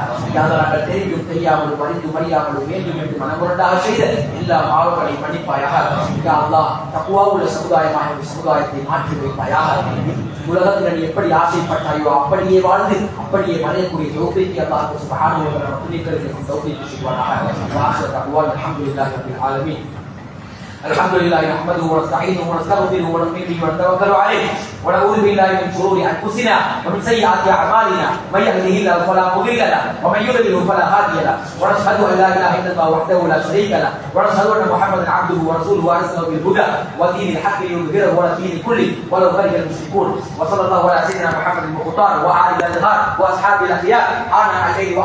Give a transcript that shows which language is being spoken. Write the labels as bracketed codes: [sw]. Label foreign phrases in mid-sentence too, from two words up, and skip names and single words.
[ta] யாதொரு தெரிந்தும் தெரியாமலும் படித்து மறியாமலும் வேண்டும் என்று மனமுரண்டாக செய்த எல்லா பாவங்களையும் மன்னிப்பாயாக. [ar] يا الله, [ta] தக்வா உள்ள சமுதாயமாக இந்த சமுதாயத்தை மாற்றி வைப்பாயாக. உலகத்தில் நீ எப்படி ஆசைப்பட்டாயோ அப்படியே வாழ்ந்து அப்படியே மறையக்கூடிய தௌஃபீக் [ar] الله سبحانه وتعالى [ta] துணிகளுக்கு தௌஃபீக் செய்வானாக. [ar] وآخر دعوانا الحمد لله رب العالمين. الحمد لله نحمده ونستعينه ونستغفره ونؤمن به ونتوكل عليه ونعوذ بالله من شرور انفسنا ومن سيئات اعمالنا من يهده الله فلا مضل له ومن يضلل فلا هادي له ونشهد ان لا اله الا الله وحده لا شريك له ونشهد ان محمدا عبده ورسوله وارسله بالهدى ودين الحق ليظهره على الدين كله ولو كره المشركون وصلى الله على سيدنا محمد المختار وعلى اله واصحابه الاخيار انا عليه